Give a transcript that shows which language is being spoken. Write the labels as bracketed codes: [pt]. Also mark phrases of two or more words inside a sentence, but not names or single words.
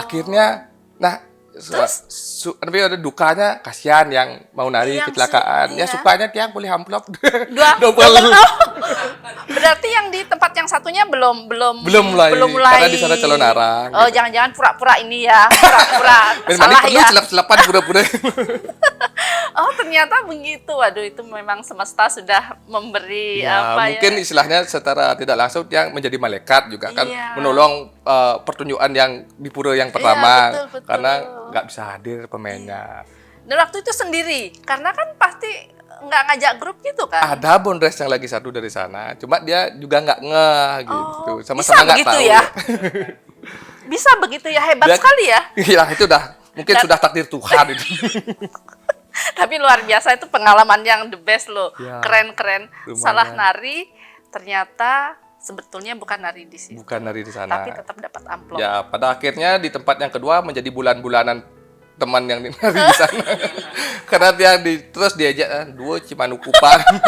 [id] akhirnya nah tapi ada dukanya, kasihan yang mau nari Yang kecelakaan. iya. Ya sukanya tiang boleh amplop Dua, double. oh. Berarti yang di tempat yang satunya belum mulai, mulai. karena di sana calon arang, Oh, gitu. jangan-jangan pura-pura ini ya, pura-pura Dan salah perlu ya. celap-celapan pura-pura. Oh, ternyata begitu. Waduh, itu memang semesta sudah memberi Ya, apa mungkin ya? istilahnya secara tidak langsung dia menjadi malaikat juga kan, Iya. menolong pertunjukan yang di pura yang pertama, betul, betul. karena nggak bisa hadir pemainnya. Dan waktu itu sendiri, karena kan pasti nggak ngajak grup gitu kan? Ada Bondres yang lagi satu dari sana, cuma dia juga nggak ngeh gitu, bisa sama-sama nggak begitu tahu. ya? Bisa begitu ya, hebat Dia- sekali ya. Iya itu dah mungkin Dan- sudah takdir Tuhan itu. Tapi luar biasa, itu pengalaman yang [en] the best [id] loh. Ya, Keren-keren. lumayan. Salah nari, ternyata sebetulnya bukan nari di situ. Bukan dari di sana. Tapi tetap dapat amplop. Ya, pada akhirnya di tempat yang kedua menjadi bulan-bulanan teman yang nari di sana. Karena dia terus diajak dua Cimanukupan.